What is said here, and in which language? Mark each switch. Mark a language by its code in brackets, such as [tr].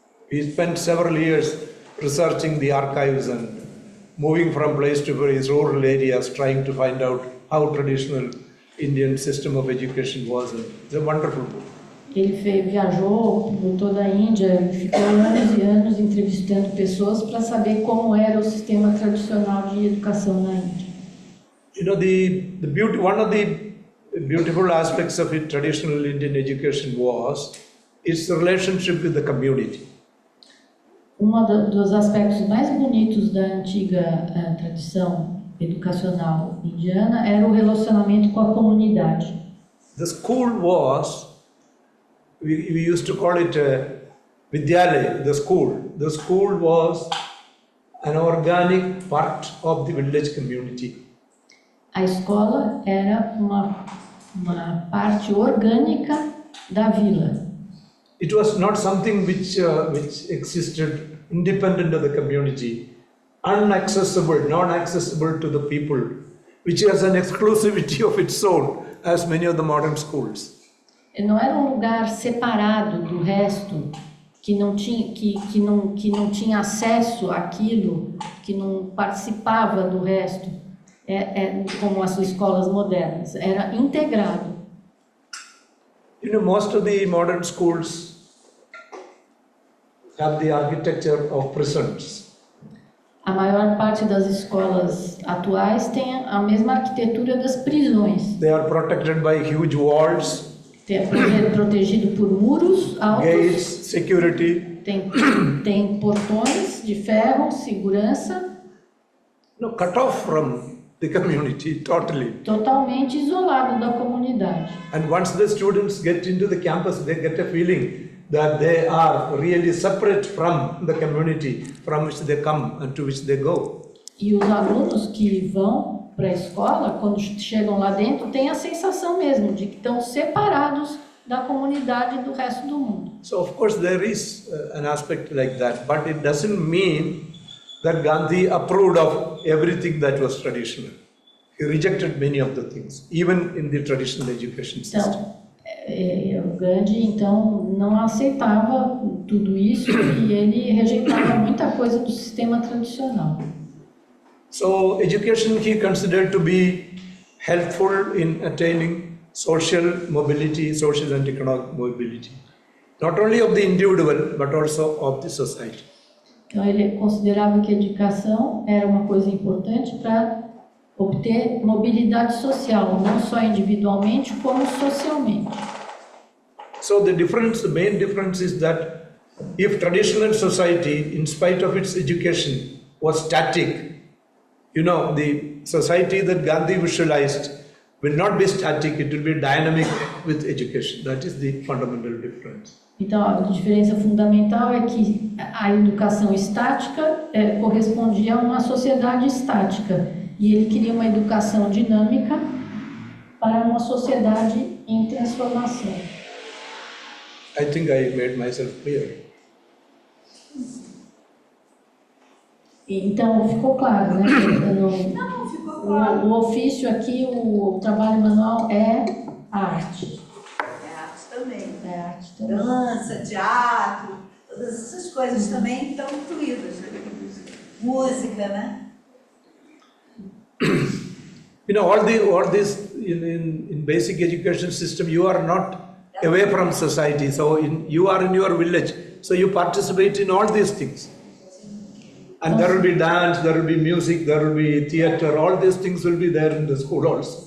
[en] We spent several years researching the archives and moving from place to place, rural areas, trying to find out how traditional Indian system of education was. And it's a wonderful book. [pt] Ele viajou por toda a Índia, ele ficou anos e anos entrevistando pessoas para saber como era o sistema tradicional de educação na Índia. [en] You know, one of the beautiful aspects of it, traditional Indian education was its relationship with the community. [pt] Dos aspectos mais bonitos da antiga tradição educacional indiana era o relacionamento com a comunidade. [en] The school was, we used to call it Vidyalaya, the school. The school was an organic part of the village community. [pt] A escola era uma parte orgânica da vila. [en] It was not something which existed independent of the community, inaccessible, non-accessible to the people, which has an exclusivity of its own, as many of the modern schools. [pt] Não era um lugar separado do resto, que não tinha acesso àquilo, que não participava do resto, como as escolas modernas. Era integrado. [en] You know, most of the modern schools have the architecture of prisons. [pt] A maior parte das escolas atuais tem a mesma arquitetura das prisões. [en] They are protected by huge walls, [pt] Protegido por muros altos. [en] gates, security. [pt] Tem portões de ferro, segurança. [en] No, cut off from the community totally. [pt] Totalmente isolado da comunidade. [en] And once the students get into the campus, they get a feeling that they are really separate from the community from which they come and to which they go. [pt] E os alunos que vão para a escola, quando chegam lá dentro, têm a sensação mesmo de que estão separados da comunidade e do resto do mundo. [en] So of course there is an aspect like that, but it doesn't mean that Gandhi approved of everything that was traditional. He rejected many of the things, even in the traditional education system. [pt] Então, o Gandhi então não aceitava tudo isso e ele rejeitava muita coisa do sistema tradicional. [en] So education he considered to be helpful in attaining social mobility, social and economic mobility, not only of the individual but also of the society. [pt] Então ele considerava que a educação era uma coisa importante para obter mobilidade social, não só individualmente como socialmente. [en] So the main difference is that if traditional society, in spite of its education, was static, you know, the society that Gandhi visualized will not be static, it will be dynamic with education. That is the fundamental difference. [pt] Então, a diferença fundamental é que a educação estática correspondia a uma sociedade estática e ele queria uma educação dinâmica para uma sociedade em transformação. [en] I think I made myself clear. [pt] Então, ficou claro, né? Não, ficou claro. O ofício aqui, o trabalho manual é arte. É arte também. É arte também. Dança, teatro, todas essas coisas também estão incluídas. Música, né? [en] You know, all this in basic education system, you are not away from society. So you are in your village, so you participate in all these things. And there will be dance, there will be music, there will be theater, all these things will be there in the school also.